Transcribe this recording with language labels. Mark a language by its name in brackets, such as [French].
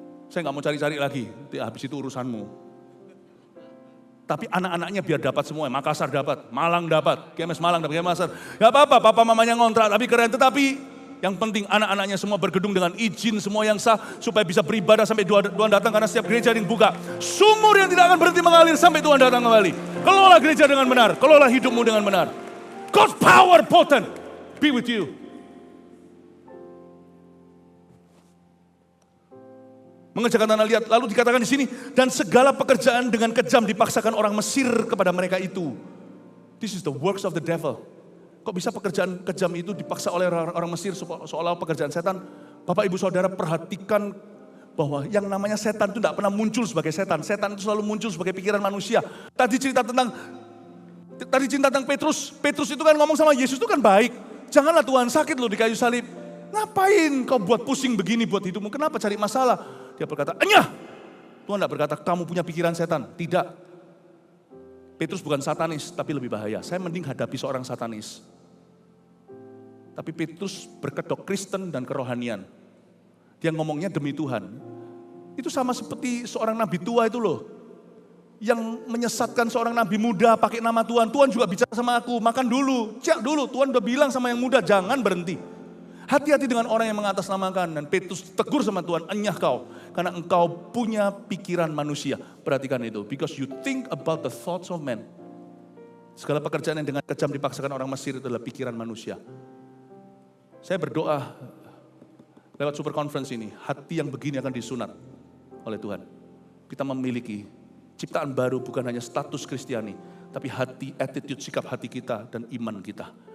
[Indonesian] Saya gak mau cari-cari lagi, habis itu urusanmu. Tapi anak-anaknya biar dapat semua, Makassar dapat, Malang dapat, GMS Malang dapat, GMS Makassar. Gak apa-apa, papa mamanya ngontrak, tapi keren. Tetapi yang penting anak-anaknya semua bergedung dengan izin semua yang sah, supaya bisa beribadah sampai Tuhan datang, karena setiap gereja yang buka. Sumur yang tidak akan berhenti mengalir sampai Tuhan datang kembali. Kelola gereja dengan benar, kelola hidupmu dengan benar. [English] God's power potent be with you. [Indonesian] Mengerjakan tanah liat, lalu dikatakan di sini, dan segala pekerjaan dengan kejam dipaksakan orang Mesir kepada mereka itu. [English] This is the works of the devil. [Indonesian] Kok bisa pekerjaan kejam itu dipaksa oleh orang Mesir seolah pekerjaan setan? Bapak Ibu Saudara perhatikan bahwa yang namanya setan itu tidak pernah muncul sebagai setan. Setan itu selalu muncul sebagai pikiran manusia. Tadi cerita tentang Petrus. Petrus itu kan ngomong sama Yesus itu kan baik. Janganlah Tuhan sakit loh di kayu salib. Ngapain kau buat pusing begini buat hidupmu? Kenapa cari masalah? Dia berkata, enyah. Tuhan tidak berkata, kamu punya pikiran setan. Tidak. Petrus bukan satanis, tapi lebih bahaya. Saya mending hadapi seorang satanis. Tapi Petrus berkedok Kristen dan kerohanian. Dia ngomongnya demi Tuhan. Itu sama seperti seorang nabi tua itu loh. Yang menyesatkan seorang nabi muda pakai nama Tuhan. Tuhan juga bicara sama aku, makan dulu, cek dulu. Tuhan udah bilang sama yang muda, jangan berhenti. Hati-hati dengan orang yang mengatasnamakan. Dan Petrus tegur sama Tuhan, enyah kau. Karena engkau punya pikiran manusia. Perhatikan itu. [English] Because you think about the thoughts of men. [Indonesian] Segala pekerjaan yang dengan kejam dipaksakan orang Mesir itu adalah pikiran manusia. Saya berdoa lewat super conference ini, hati yang begini akan disunat oleh Tuhan. Kita memiliki ciptaan baru, bukan hanya status Kristiani, tapi hati, attitude, sikap hati kita dan iman kita.